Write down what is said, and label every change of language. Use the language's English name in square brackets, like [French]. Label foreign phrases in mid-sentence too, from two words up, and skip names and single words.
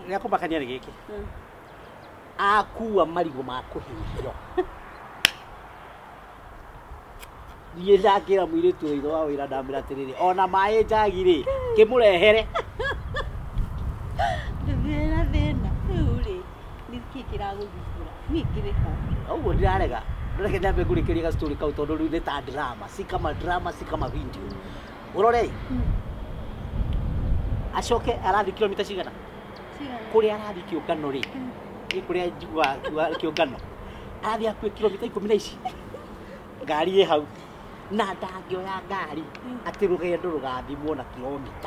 [Kikuyu] nĩ akũmakania nĩ gĩkĩ akua marigũ ma kũhĩhio niĩ ndakĩra mũirĩtu ũyũ ithe wa wĩra ndamwĩra atĩrĩrĩ ona maĩ njagi-rĩ kĩmũrehere Ndĩrĩ thĩna rĩu rĩ nĩkĩ kĩragũthumbũra niĩ kĩrĩ ho ũguo ndirarega ndoreke nyambe ngũrĩkĩrie ga story kau tondũ rĩu nĩ ta drama [Swahili] si kama [Kikuyu] video ũrore acoke arathiĩ kilomita cigana kũrĩa arathiĩ kĩũngano-rĩ kũrĩa njiguaga kĩũngano arathiĩ hakuhĩ kilomita 10 ici ngari ĩ hau na ndangĩoya ngari atĩ rũgendo rũgathimwo na kilomita